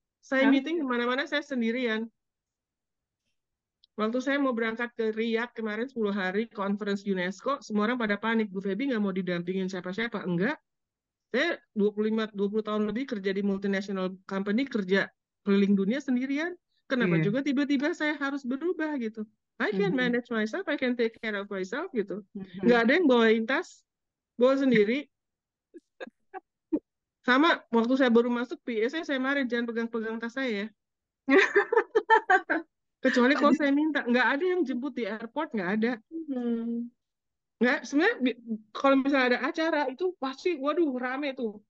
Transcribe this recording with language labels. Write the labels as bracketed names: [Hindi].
[Indonesian] Saya meeting kemana-mana saya sendirian. Waktu saya mau berangkat ke Riyadh kemarin 10 hari conference UNESCO, semua orang pada panik. Bu Feby nggak mau didampingin siapa-siapa. Enggak. Saya 20 tahun lebih kerja di multinational company, kerja keliling dunia sendirian. Kenapa juga tiba-tiba saya harus berubah gitu. [English] I can manage myself, I can take care of myself gitu. [Indonesian] Nggak ada yang bawain tas, bawa sendiri. Sama waktu saya baru masuk PA saya marah, jangan pegang-pegang tas saya ya. Kecuali kalau saya minta, nggak ada yang jemput di airport, nggak ada. Nggak, sebenarnya kalau misalnya ada acara itu pasti, waduh rame tuh.